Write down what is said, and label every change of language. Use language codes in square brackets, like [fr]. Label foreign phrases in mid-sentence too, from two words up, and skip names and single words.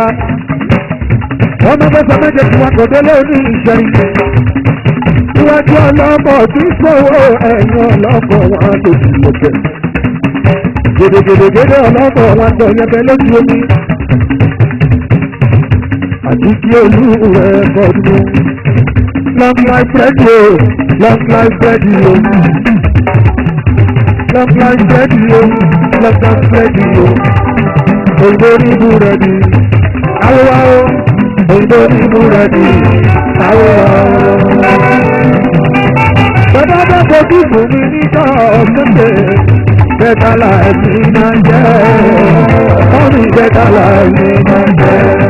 [yo] Ọmọ bẹ́sẹ̀ méje tí wọ́n kọ̀dé lórí ìṣẹ́yìn. Iwájú ọlọ́kọ̀ tí sọ̀wọ́ ẹ̀yìn ọlọ́kọ̀ wọn tó ti lókè. Gèdègèdègèdè ọlọ́kọ̀ wọn tó yẹbẹ lójú omi. Àti kí olú rẹ̀ kọ́dún. [en] Long life ready o, long life ready o. Long life ready o, long life ready o. [yo] Òyìnbó ní ibú rẹ̀ ni. Àwòwá o. Òyìnbó ní ibú rẹ̀ ni. Àwòwá o. Bàbá bá kojú fún mi níjọ́ ọ̀sẹ̀. Bẹ́ẹ̀ta láìsí máa jẹ́. Ọ̀rìn bẹ́ẹ̀ta láìsí máa jẹ́.